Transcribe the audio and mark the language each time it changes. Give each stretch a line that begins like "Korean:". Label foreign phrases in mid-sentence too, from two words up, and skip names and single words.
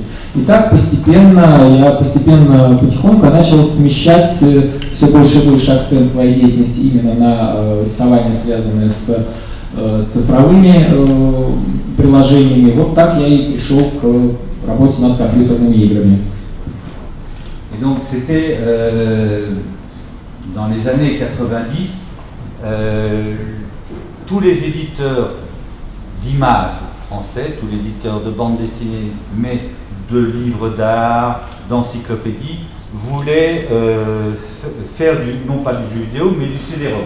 Russian: И так постепенно, потихоньку начал смещать все больше и больше акцент своей деятельности именно на рисование, связанное с цифровыми приложениями. Вот так я и пришел к работе над компьютерными играми.
French: Et donc c'était dans les années 90, tous les éditeurs d'images français, tous les éditeurs de bande dessinée, mais de livres d'art, d'encyclopédies, voulaient faire non pas du jeu vidéo, mais du CD-ROM.